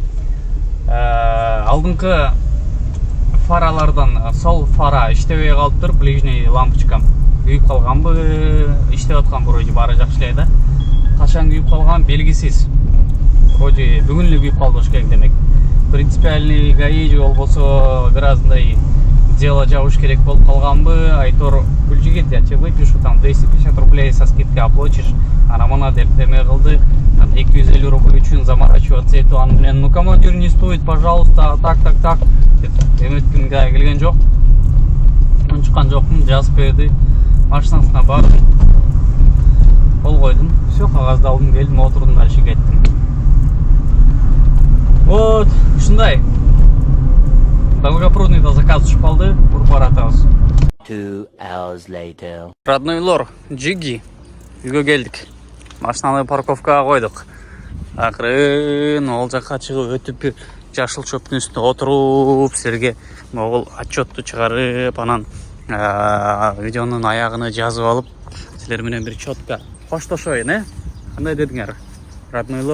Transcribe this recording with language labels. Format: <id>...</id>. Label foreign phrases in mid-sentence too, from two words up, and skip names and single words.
<ky>Алдыңкы фаралардан сол фара иштебей калыптыр, ближний лампочкам күйүп калганбы, иштеп аткан вроде баары жакшы эле да. качан күйүп калган белгисиз. Вроде бүгүн эле күйүп калды болуш керек демек. Принципиальный ГАИ же болбосо бир аздай дело жабыш керек болуп калганбы? Айтор Гүлжигит,</ky> <ru>я тебе выпишу там 250 рублей со скидкой оплатишь.</ru> <ky>Ана мына деп деме кылды. 250 рубль үчүн заморачиваться этип аны менен,</ky> <ru>ну командир не стоит, пожалуйста, так</ru> <ky>деп эметким келген жок. Чыккан жокмун, жазып берди. Машинасына бардым. Кол койдум. Все, кагазды алдым, келдим, отурдум, дальше кеттим. Вот, ушундай. Долгопрудныйда заказ түшүп калды, уруп баратабыз.</ky> <en>2 hours later.</en> <ky>Роднойлор, Джиги. Үйгө келдик. Машинаны парковкага койдук. Акырын ол жакка чыгып өтүп жашыл чөптүн үстүнө отуруп, силерге могул отчетту чыгарып, анан видеонун аягына жазып алып, силер менен бир четко коштошоюн, Кандай дедиңер, роднойлор?</ky>